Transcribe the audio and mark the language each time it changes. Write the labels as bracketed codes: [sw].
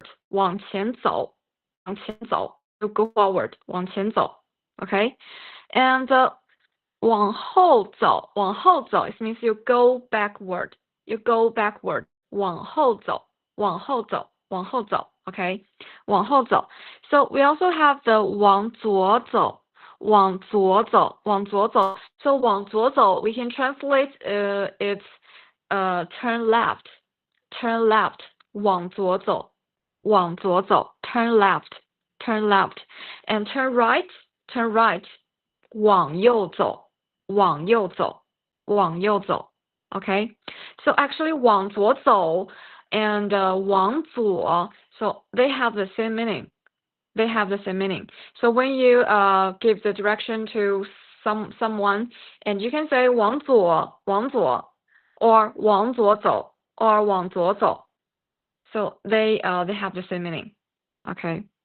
[zh] 往前走 you go forward 往前走 okay. And [en] 往后走，往后走 it means you go backward. You go backward. [zh] 往后走，往后走，往后走 okay? [en] 往后走 So we also have the 往左走，往左走，往左走 So 往左走 we can translate it's turn left. Turn left. [zh] 往左走，往左走 turn left. [en] Turn left. And turn right. Turn right. [zh] 往右走，往右走，往右走 Okay? [en] So actually 往左走 and 往左 so they have the same meaning. They have the same meaning. So when you give the direction to someone and you can say 往左，往左 or 往左走 or 往左走 So they have the same meaning. Okay?